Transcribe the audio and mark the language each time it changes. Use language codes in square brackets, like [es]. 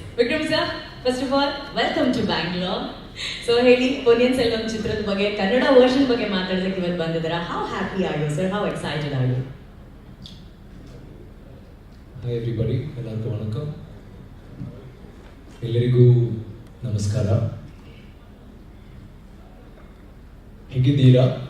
[en] Vikram sir, first of all, welcome to Bangalore. [kn] So, ಹೇಳಿ ಪೊನ್ನಿಯಿನ್ ಸೆಲ್ವಂ ಚಿತ್ರದ ಬಗ್ಗೆ, ಕನ್ನಡ ವರ್ಷನ್ ಬಗ್ಗೆ ಮಾತಾಡೋದಕ್ಕೆ ಇವತ್ತು ಬಂದಿದ್ದೀರಾ. [en] How happy are you, sir? How excited are you? Hi everybody, [kn] ಎಲ್ಲರಿಗೂ ವಣಕಂ. ಎಲ್ಲರಿಗೂ ನಮಸ್ಕಾರ. ಹೇಗಿದ್ದೀರಾ?